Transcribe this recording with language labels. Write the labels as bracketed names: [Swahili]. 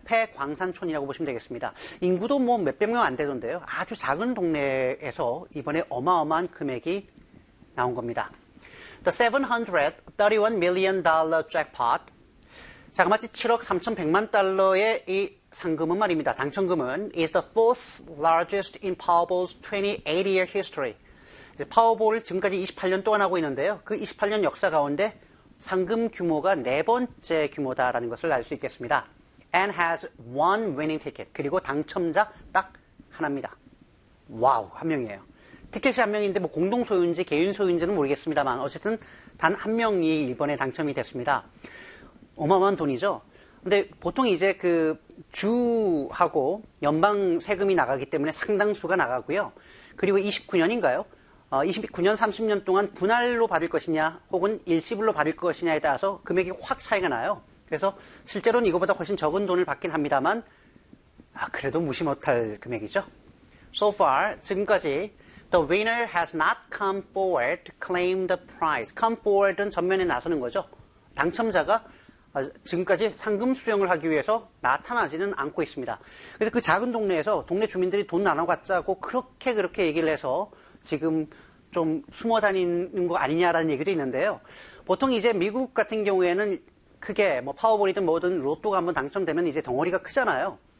[Korean] 폐광산촌이라고 보시면 되겠습니다. 인구도 뭐 몇백 명안 되던데요. 아주 작은 동네에서 이번에 어마어마한 금액이 나온 겁니다. [English] The 731 million dollar jackpot. [Korean] 자그마치 7억 3,100만 달러의 이 상금은 말입니다. 당첨금은 [English] is the fourth largest in Powerball's 28-year history. [Korean] 이제 파워볼 지금까지 28년 동안 하고 있는데요. 그 28년 역사 가운데 상금 규모가 네 번째 규모다라는 것을 알수 있겠습니다. [English] And has one winning ticket. [Korean] 그리고 당첨자 딱 하나입니다. 와우, 한 명이에요. 티켓이 한 명인데 뭐 공동 소유인지 개인 소유인지는 모르겠습니다만 어쨌든 단한 명이 이번에 당첨이 됐습니다. 어마어마한 돈이죠. 근데 보통 이제 그 주하고 연방 세금이 나가기 때문에 상당수가 나가고요. 그리고 29년인가요? 29년, 30년 동안 분할로 받을 것이냐, 혹은 일시불로 받을 것이냐에 따라서 금액이 확 차이가 나요. 그래서 실제로는 이거보다 훨씬 적은 돈을 받긴 합니다만, 그래도 무시 못할 금액이죠. [English] So far, [Korean] 지금까지 [English] the winner has not come forward to claim the prize. Come forward [Korean] 은 전면에 나서는 거죠. 당첨자가 지금까지 상금 수령을 하기 위해서 나타나지는 않고 있습니다. 그래서 그 작은 동네에서 동네 주민들이 돈 나눠 갖자고 그렇게 얘기를 해서 지금 좀 숨어 다니는 거 아니냐라는 얘기도 있는데요. 보통 이제 미국 같은 경우에는 크게 뭐 파워볼이든 뭐든 로또가 한번 당첨되면 이제 덩어리가 크잖아요.